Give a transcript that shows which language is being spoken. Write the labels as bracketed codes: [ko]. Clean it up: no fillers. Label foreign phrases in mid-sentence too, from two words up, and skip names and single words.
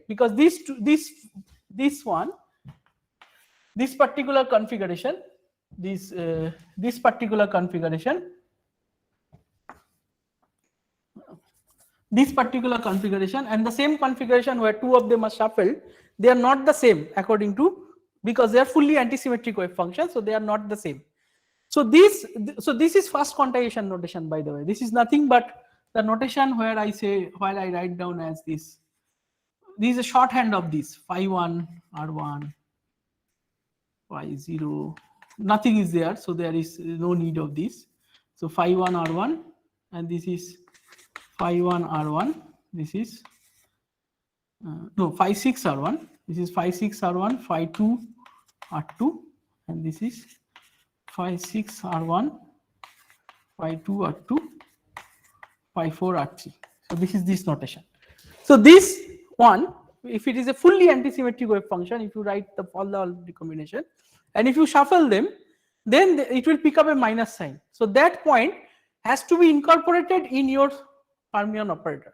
[en] Because this particular configuration, this particular configuration, and the same configuration where two of them are shuffled, they are not the same according to, because they are fully antisymmetric wave functions, so they are not the same. So this is first quantization notation, by the way. This is nothing but the notation where I write down as this. This is a shorthand of this phi1 r1 phi0. Nothing is there, so there is no need of this. So phi1 r1, and this is phi1 r1. This is no phi6 r1. This is phi6 r1 phi2 r2, and this is phi6 r1 phi2 r2 phi4 r3. So this is this notation. So this one, if it is a fully antisymmetric wave function, if you write all the recombination, and if you shuffle them, then it will pick up a minus sign. So that point has to be incorporated in your fermion operator.